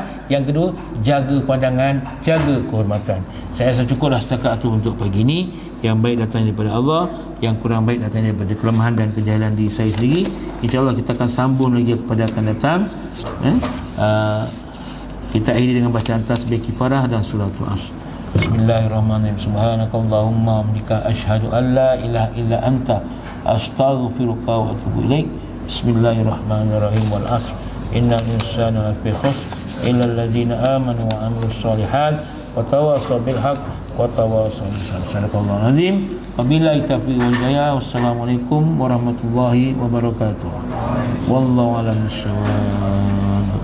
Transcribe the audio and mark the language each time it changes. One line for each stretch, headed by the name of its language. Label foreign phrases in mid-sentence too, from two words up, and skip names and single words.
Malay: Yang kedua, jaga pandangan, jaga kehormatan. Saya rasa cukuplah setakat itu untuk pagi ini. Yang baik datang daripada Allah, yang kurang baik datang daripada kelemahan dan kejahilan diri saya sendiri. InsyaAllah kita akan sambung lagi kepada akan datang. Kita akhiri dengan bacaan tasbih kifarah dan suratul Asr.
Arabic: بسم الله الرحمن الرحيم. سبحانك اللهم حمدك أشهد أن لا إله إلا أنت أستغفرك وأتوب إليك. بسم الله الرحمن الرحيم. والعصر. إن الإنسان لفي خسر إلا الذين آمنوا وعملوا الصالحات وتواصوا بالحق وتواصوا بالصبر. صدق الله العظيم. وبالله التوفيق والهداية. والسلام عليكم ورحمة الله وبركاته. والله أعلم بالصواب.